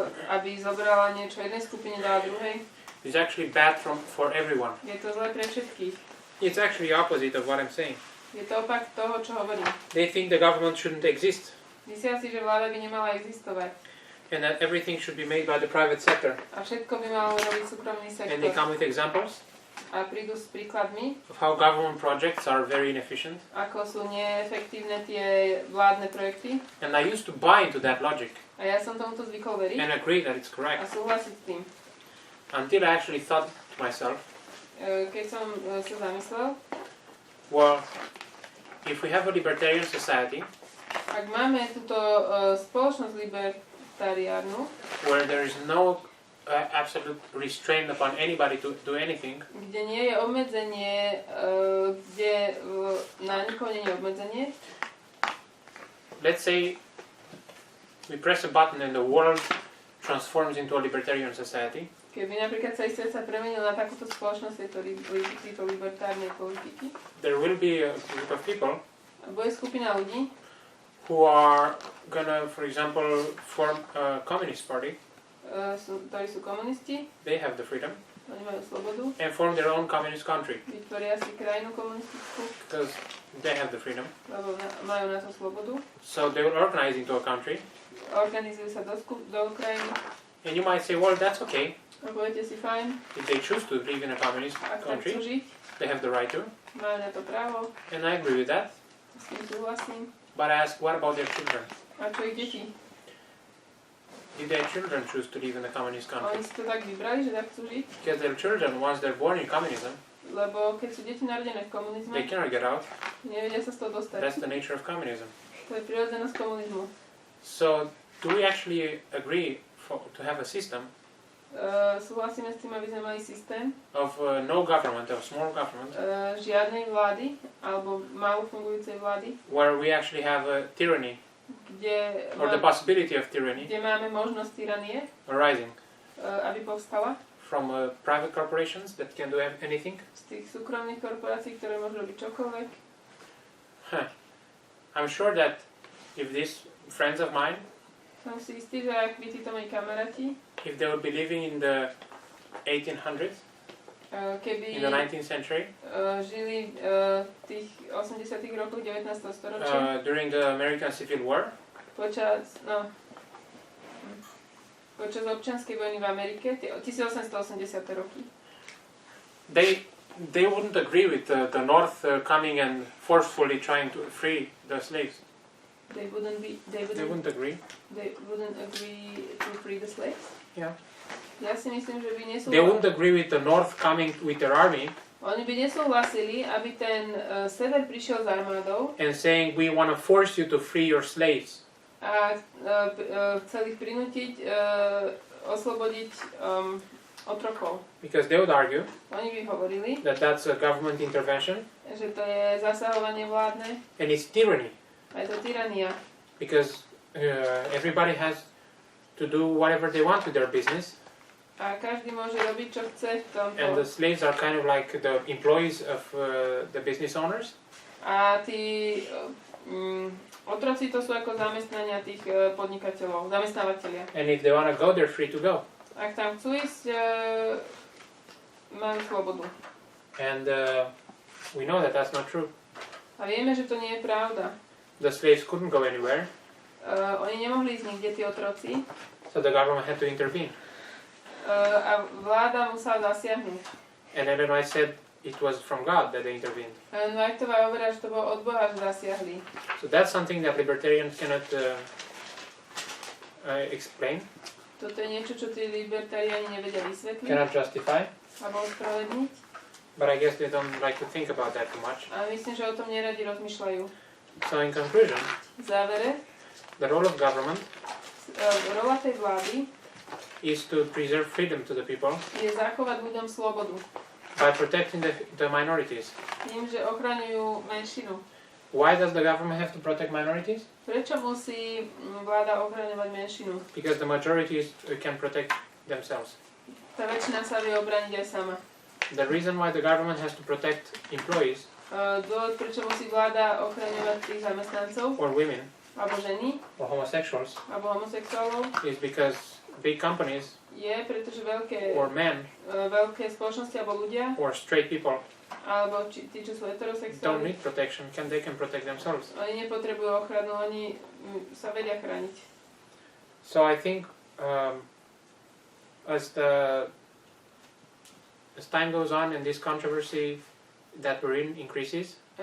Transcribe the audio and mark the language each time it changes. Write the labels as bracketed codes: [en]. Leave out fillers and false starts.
[sk] aby zobrala niečo jednej skupine, dala druhej, [en] is actually bad for everyone. [sk] je to zlé pre všetkých. [en] It's actually opposite of what I'm saying. [sk] Je to opak toho, čo hovorím. [en] They think the government shouldn't exist [sk] Myslia si, že vláda by nemala existovať. [en] and that everything should be made by the private sector. [sk] A všetko by malo robiť súkromný [en] And they come with examples [sk] A prídu s príkladmi, [en] of how government projects are very inefficient. [sk] ako sú neefektívne tie vládne projekty. [en] And I used to buy into that logic [sk] A ja som tomuto zvykol veriť [en] and agree that it's [sk] a [en] correct [sk] súhlasiť s tým. [en] until I actually thought to myself, [sk] Keď som sa zamyslel, [en] well, if we have a libertarian society [sk] ak máme túto spoločnosť libertariárnu, [en] where there is no absolute restraint upon anybody to do anything, [sk] kde nie je obmedzenie, kde na nikoho nie je obmedzenie, [en] let's say we press a button and the world transforms into a libertarian society, [sk] keby napríklad celý svet sa premenil na takúto spoločnosť tejto libertárnej politiky, [en] there will be a group of people [sk] bude skupina ľudí, [en] who are gonna, for example, form a communist party. [sk] Ktorí sú komunisti, [en] They have the freedom [sk] oni majú slobodu, [en] and form their own communist country [sk] vytvoria si krajinu komunistickú, [en] because they have the freedom. [sk] lebo majú na to slobodu, [en] So they will organize into a country, [sk] organizujú sa do krajiny [en] and you might say, well, that's okay. [sk] a poviete si fajn, [en] If they choose to live in a communist [sk] ak tak chcú [en] country, [sk] žiť, [en] they have the right to, [sk] majú na to právo, [en] and I agree with that. [sk] s tým súhlasím. [en] But I ask, what about their children? [sk] A čo ich deti? [en] If their children choose to live in a communist country, [sk] Oni si to tak vybrali, že tak chcú žiť, [en] because their children, once they're born in communism, [sk] lebo keď sú deti narodené v komunizme, [en] they cannot get out. [sk] nevedia sa z toho dostať. [en] That's the nature of communism. [sk] To je prirodzenosť komunizmu. [en] So, do we actually agree to have a system [sk] Súhlasíme s tým, aby sme mali systém [en] of no government, of small government, [sk] žiadnej vlády, alebo málo fungujúcej vlády, [en] where we actually have a tyranny, or the possibility of tyranny, [sk] kde máme možnosť tyranie, [en] arising [sk] aby povstala [en] from private corporations that can do anything? [sk] z tých súkromných korporácií, ktoré môžu robiť čokoľvek. [en] I'm sure that if these friends of mine, [sk] Som si istý, že ak by títo moji kamaráti, [en] if they would be living in the 1800s, [sk] keby [en] in the 19th century, [sk] žili v tých 80. rokoch 19. storočia, [en] during the American Civil War, [sk] počas občianskej vojny v Amerike, tie 1880. roky, [en] they wouldn't agree with the North coming and forcefully trying to free the slaves. They wouldn't agree. They wouldn't agree to free the slaves? Yeah. [sk] Ja si myslím, že by nesúhlasili. [en] They wouldn't agree with the North coming with their army [sk] Oni by nesúhlasili, aby ten sever prišiel s armádou [en] and saying, we want to force you to free your slaves. [sk] a chceli ich prinútiť oslobodiť otrokov. [en] Because they would argue [sk] Oni by hovorili, [en] that that's a government intervention [sk] že to je zasahovanie vládne [en] and it's tyranny. [sk] a je to tyrania. [en] Because everybody has to do whatever they want with their business. [sk] A každý môže robiť, čo chce v tomto. [en] And the slaves are kind of like the employees of the business owners. [sk] A tí otroci to sú ako zamestnania tých podnikateľov, zamestnávateľia. [en] And if they want to go, they're free to go. [sk] Ak tam chcú ísť, majú slobodu. [en] And we know that that's not true. [sk] A vieme, že to nie je pravda. [en] The slaves couldn't go anywhere, [sk] Oni nemohli ísť nikde, tí otroci. [en] so the government had to intervene. [sk] A vláda musela zasiahnuť. [en] And Illinois said it was from God that they intervened. [sk] Whiteová hovorila, že to bolo od Boha, že zasiahli. [en] So that's something that libertarians cannot explain, [sk] Toto je niečo, čo tí libertariáni nevedia vysvetliť [en] cannot justify, [sk] alebo ospravedlniť. [en] But I guess they don't like to think about that too much. [sk] A myslím, že o tom neradi rozmýšľajú. [en] So in conclusion, [sk] V závere, [en] the role of government [sk] rola tej vlády [en] is to preserve freedom to the people [sk] je zachovať ľuďom slobodu. [en] by protecting the minorities. [sk] Tým, že ochraňujú menšinu. [en] Why does the government have to protect minorities? [sk] Prečo musí vláda ochraňovať menšinu? [en] Because the majorities can protect themselves. [sk] Tá väčšina sa vie obrániť aj sama. [en] The reason why the government has to protect employees [sk] Dôvod, prečo musí vláda ochraňovať tých zamestnancov, [en] or women [sk] alebo ženy, [en] or homosexuals [sk] alebo homosexuálov, [en] is because big companies [sk] je, pretože veľké spoločnosti alebo ľudia, [en] or straight people [sk] alebo tí, čo sú [en] don't [sk] heterosexuálni, [en] need protection, they can protect themselves. [sk] oni nepotrebujú ochranu, oni sa vedia chrániť. [en] So I think as time goes on and this controversy that we're in increases,